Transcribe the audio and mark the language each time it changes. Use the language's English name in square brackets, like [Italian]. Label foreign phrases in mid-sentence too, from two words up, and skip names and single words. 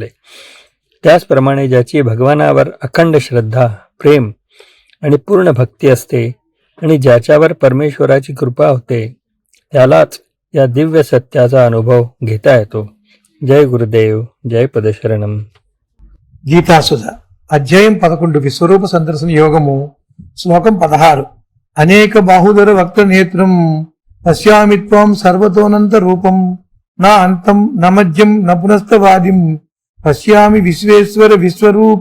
[Marathi] त्याचप्रमाणे ज्याची भगवानावर अखंड श्रद्धा, प्रेम आणि पूर्ण भक्ती असते आणि ज्याच्यावर परमेश्वराची कृपा होते त्यालाच या दिव्य सत्याचा अनुभव घेता येतो. जय गुरुदेव जय पदशरणम. [Telugu] గీతాసుధ అధ్యాయం 11 విశ్వరూప సందర్శన యోగము. శ్లోకం 16. [Sanskrit] అనేక బాహుధర వక్త నేత్రం పశ్యామి త్వం సర్వతోనంత రూపం నా అంతం న మధ్యం న పునస్తవాదిం పశ్యామి విశ్వేశ్వర విశ్వరూప.